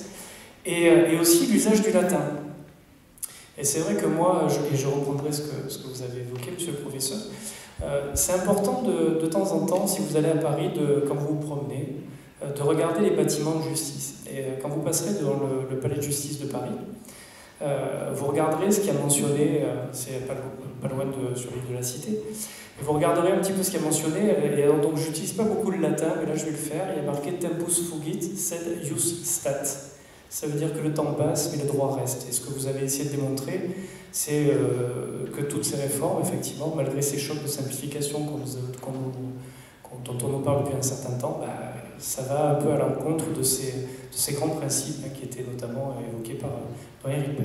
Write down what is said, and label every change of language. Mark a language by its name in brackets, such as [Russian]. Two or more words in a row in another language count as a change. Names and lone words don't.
[French] Et aussi l'usage du latin. Et c'est vrai que moi, je reprendrai ce que vous avez évoqué, monsieur le professeur, c'est important de temps en temps, si vous allez à Paris, quand vous vous promenez, de regarder les bâtiments de justice. Et quand vous passerez devant le palais de justice de Paris, vous regarderez ce qui a mentionné, c'est pas loin sur l'île de la Cité, et vous regarderez un petit peu ce qui a mentionné, et alors, donc je n'utilise pas beaucoup le latin, mais là je vais le faire, il y a marqué « [Latin] Tempus fugit, sed ius stat ». [French] Ça veut dire que le temps passe, mais le droit reste. Et ce que vous avez essayé de démontrer, c'est que toutes ces réformes, effectivement, malgré ces chocs de simplification dont on nous parle depuis un certain temps, ça va un peu à l'encontre de ces grands principes qui étaient notamment évoqués par Éric Père.